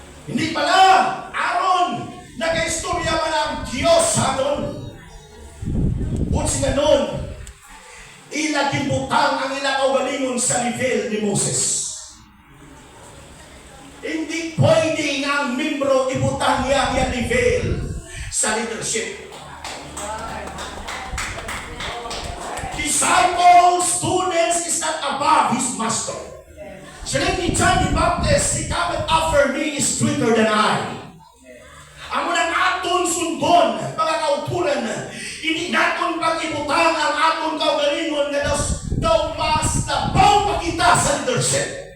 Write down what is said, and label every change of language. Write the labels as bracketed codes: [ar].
[hil] Hindi pala Aaron nag-istorya man ang Diyos sa aton. Kung sila nun, ila gibutang ang ila kaugalingon sa level ni Moses. Hindi pwede nga ang membro ibutang niya ang level sa leadership. [en] Disciples, students is not above his master. Siya ni John the Baptist, he cometh after me is greater than I. [hil] Ang unang aton sundon, mga kauturan, hindi naton pag-ibutang ang aton kaugalingon na daw mas nabaw pa kita sa leadership.